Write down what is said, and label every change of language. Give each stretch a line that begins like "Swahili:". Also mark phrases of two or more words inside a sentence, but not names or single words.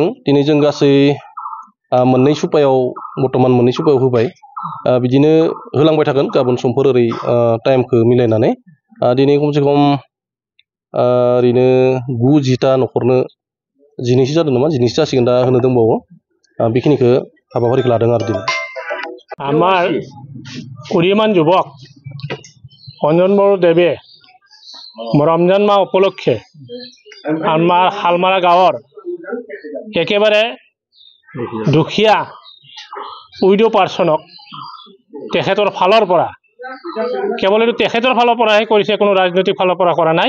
Bodo: दिनै जों गासै मोननै सुपायाव बर्थमान मोननै सुपायाव होबाय। बिदिनो होलांबाय थागोन गाबोन समफोर ओरै टाइमखौ मिलायनानै। दिनै खमसे खम ओरैनो 9-10टा न'खरनो 19 जादों नामा, 19 जासिगोन, दा होनो दंबावो। बेखिनिखौ हाबाफारिखौ लादों आरो दिनै।
Assamese: আমাৰ উদীয়মান যুৱক অঞ্জন বৰদেৱে ৰমজান মাহ উপলক্ষে আমাৰ শালমাৰা গাঁৱৰ একেবাৰে দুখীয়া
English: widow person
Assamese: তেখেতৰ ফালৰ পৰা, কেৱল এইটো তেখেতৰ ফালৰ পৰাহে কৰিছে, কোনো ৰাজনৈতিক ফালৰ পৰা কৰা নাই।